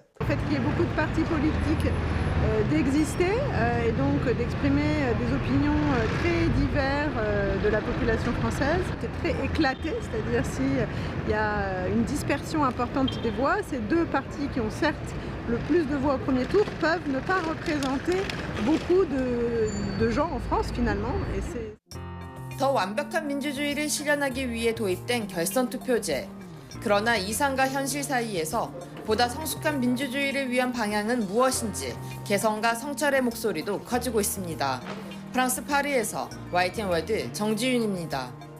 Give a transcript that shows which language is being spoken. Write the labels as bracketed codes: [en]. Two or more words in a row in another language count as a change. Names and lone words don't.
[fr] Le fait qu'il y ait beaucoup de partis politiques d'exister et donc d'exprimer des opinions très diverses de la population française. C'est très éclaté, c'est-à-dire s'il y a une dispersion importante des voix, ces deux partis qui ont certes le plus de voix au premier tour peuvent ne pas représenter beaucoup de gens en France finalement. Et [ko] 더 완벽한 민주주의를 실현하기 위해 도입된 결선 투표제. 그러나 이상과 현실 사이에서 보다 성숙한 민주주의를 위한 방향은 무엇인지 개성과 성찰의 목소리도 커지고 있습니다. 프랑스 파리에서 YTN 월드 정지윤입니다.